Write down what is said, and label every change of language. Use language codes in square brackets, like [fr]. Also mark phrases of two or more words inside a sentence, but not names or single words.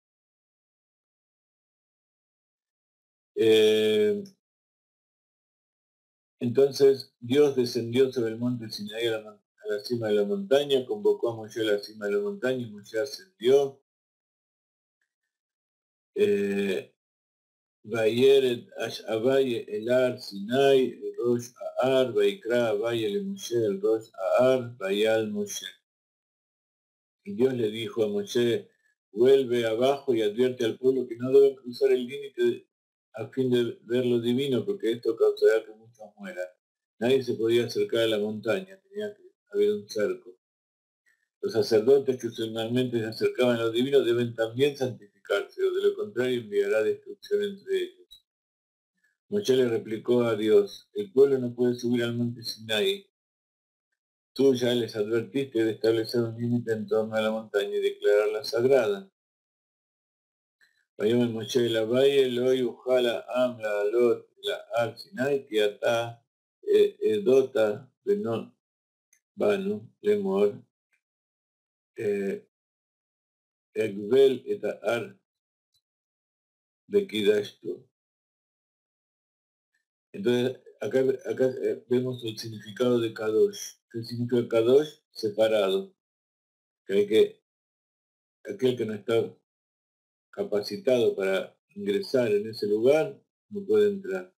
[es] Entonces Dios descendió sobre el monte Sinaí a la cima de la montaña, convocó a Moshe a la cima de la montaña y Moshe ascendió. [he] וירד הויה אל הר סיני אל ראש ההר ויקרא הויה אל משה אל ראש ההר ויעל משה. [es] Y Dios le dijo a Moshe, vuelve abajo y advierte al pueblo que no deben cruzar el límite a fin de ver lo divino, porque esto causará que muchos mueran. Nadie se podía acercar a la montaña, tenía que haber un cerco. Los sacerdotes que usualmente se acercaban a lo divino deben también santificarse, o de lo contrario enviará destrucción entre ellos. Moshe le replicó a Dios, el pueblo no puede subir al monte Sinai. Tú ya les advertiste de establecer un límite en torno a la montaña y declararla sagrada. [he] ויאמר משה אל הווי לא יוכל העם לעלות אל הר סיני כי אתה העדות בנו לאמור אגבל את ההר וקידשתו. [es] Entonces, acá vemos el significado de Kadosh. ¿Qué significa Kadosh? Separado. Aquel que no está capacitado para ingresar en ese lugar, no puede entrar.